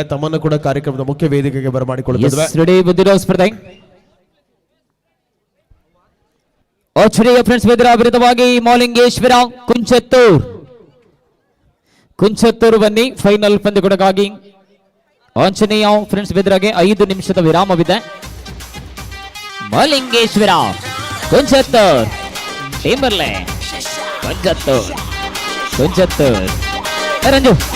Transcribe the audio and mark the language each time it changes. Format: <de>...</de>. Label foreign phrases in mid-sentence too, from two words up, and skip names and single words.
<kn>ತಮ್ಮನ್ನು ಕೂಡ ಕಾರ್ಯಕ್ರಮದ ಮುಖ್ಯ ವೇದಿಕೆಗೆ ಬರಮಾಡಿಕೊಳ್ಳುತ್ತಿದ್ದೇವೆ. ಆರ್ಚರಿಯ ಫ್ರೆಂಡ್ಸ್ ಬೆದರ ವಿರುದ್ಧವಾಗಿ ಮೌಲಿಂಗೇಶ್ವರ ಕುಂಚತ್ತೂರು ಬನ್ನಿ ಫೈನಲ್ ಪಂದ್ಯಕ್ಕೊಳಗಾಗಿ. ಆಂಜನೇಯ ಫ್ರೆಂಡ್ಸ್ ಬೆದರಾಗೆ 5 ನಿಮಿಷದ ವಿರಾಮವಿದೆ.</kn> <tcy>ಮೌಲಿಂಗೇಶ್ವರ ಕುಂಚತ್ತೂರ್ ಟೀಮರ್ಲೆ ಕುಂಚತ್ತೂರ್ ರಂಜು</tcy>